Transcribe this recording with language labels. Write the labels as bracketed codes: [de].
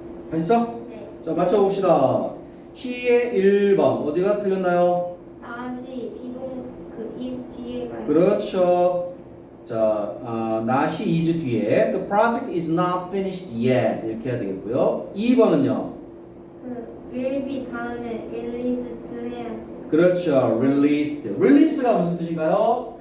[ko] 다 있어? 네. 자, 맞춰봅시다. 시의 1번 어디가 틀렸나요? 다시 비동 그 is 뒤에가 그렇죠. 자, not이 is 뒤에 [en] the project is not finished yet [ko] 이렇게 해야 되겠고요. 2번은요. 그 will be 다음에 released 해야 그렇죠. released. release가 무슨 뜻인가요?